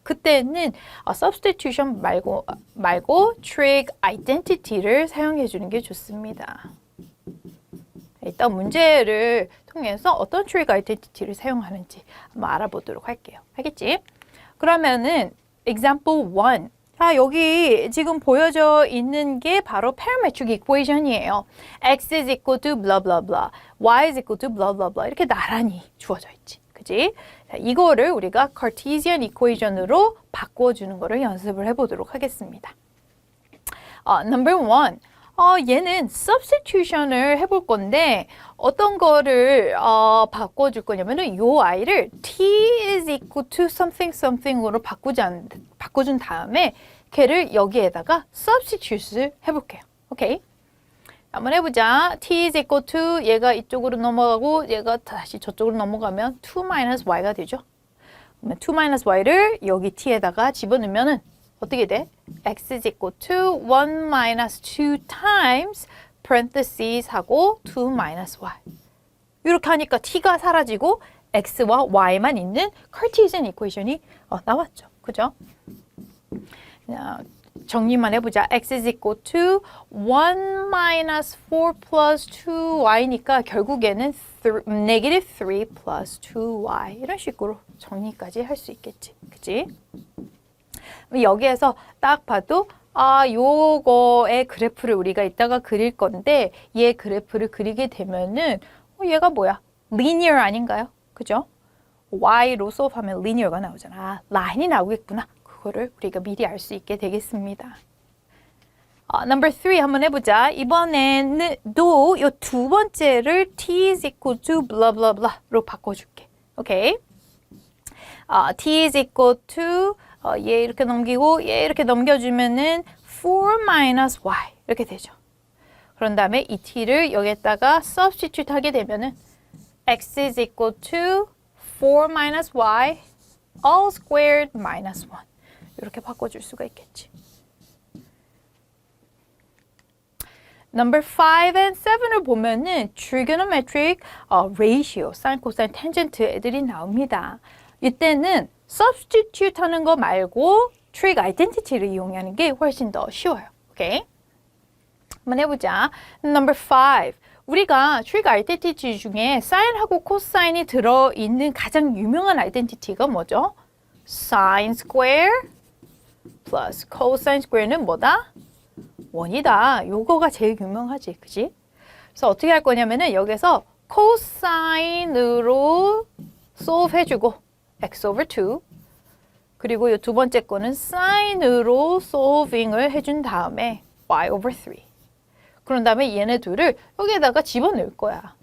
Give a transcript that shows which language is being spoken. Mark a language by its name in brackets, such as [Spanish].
[Korean] 그때는 substitution 말고 trig identity를 사용해 주는 게 좋습니다. 일단 문제를 통해서 어떤 trig identity를 사용하는지 한번 알아보도록 할게요. 알겠지? 그러면은 example 1. 자, 여기 지금 보여져 있는 게 바로 parametric equation이에요. [English] x is equal to blah blah blah, y is equal to blah blah blah [Korean] 이렇게 나란히 주어져 있지. 그지? 자, 이거를 우리가 Cartesian equation으로 바꿔주는 거를 연습을 해보도록 하겠습니다. Number 1. 얘는 substitution을 해볼 건데 어떤 거를 바꿔줄 거냐면은 요 아이를 [English] t is equal to something something [Korean] 으로 바꿔준 다음에 걔를 여기에다가 substitute을 해볼게요. 오케이? 한번 해보자. t is equal to 얘가 이쪽으로 넘어가고 얘가 다시 저쪽으로 넘어가면 2 minus y가 되죠. 그러면 2 minus y를 여기 t에다가 집어넣으면은 어떻게 돼? [English] x is equal to 1 minus 2 times parentheses 하고 2 minus y. [Korean] 이렇게 하니까 t가 사라지고 x와 y만 있는 Cartesian equation이 나왔죠. 그죠? 정리만 해보자. [English] x is equal to 1 minus 4 plus 2y니까 결국에는 negative 3 plus 2y [Korean] 이런 식으로 정리까지 할 수 있겠지. 그치? 여기에서 딱 봐도 요거의 그래프를 우리가 이따가 그릴 건데 얘 그래프를 그리게 되면은 얘가 뭐야? linear 아닌가요? 그죠? y로 수업하면 linear가 나오잖아. 라인이 나오겠구나. 그거를 우리가 미리 알 수 있게 되겠습니다. Number 3 한번 해보자. 이번에는 또 요 두 번째를 t is equal to blah blah blah로 바꿔줄게. 오케이? t is equal to 얘 이렇게 넘기고 얘 이렇게 넘겨주면은 4 minus y 이렇게 되죠. 그런 다음에 이 t를 여기에다가 substitute 하게 되면은 [English] x is equal to 4 minus y all squared minus 1 [Korean] 이렇게 바꿔줄 수가 있겠지. Number 5 and 7을 보면은 trigonometric ratio, sin, cosine, tangent 애들이 나옵니다. 이때는 substitute 하는 거 말고 trig identity를 이용하는 게 훨씬 더 쉬워요. 오케이? 한번 해보자. Number 5. 우리가 trig identity 중에 sine하고 cosine이 들어있는 가장 유명한 identity가 뭐죠? sin square plus cosine square는 뭐다? 1이다. 요거가 제일 유명하지. 그지? 그래서 어떻게 할 거냐면은 여기서 cosine으로 solve 해주고 x over 2 그리고 이 두 번째 거는 sine으로 solving을 해준 다음에 y over 3 그런 다음에 얘네 둘을 여기에다가 집어넣을 거야.